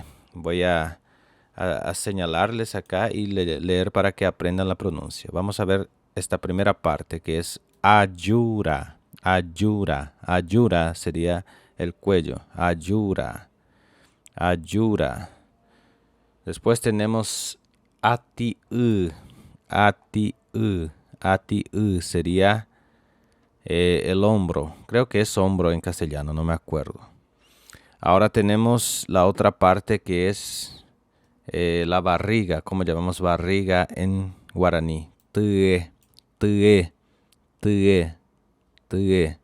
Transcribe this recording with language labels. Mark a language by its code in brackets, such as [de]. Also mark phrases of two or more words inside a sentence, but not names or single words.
[es] Voy a señalarles acá y leer para que aprendan la pronuncia. Vamos a ver esta primera parte, que es ayura. [gn] Ayura. Ayura [es] sería el cuello. [gn] Ayura. Ayura. [es] Después tenemos ati-u. [gn] Ati-u. Ati-u [es] sería el hombro. Creo que es hombro en castellano, no me acuerdo. Ahora tenemos la otra parte, que es la barriga. ¿Cómo llamamos barriga en guaraní? [gn] Tue, tue, tue, tue.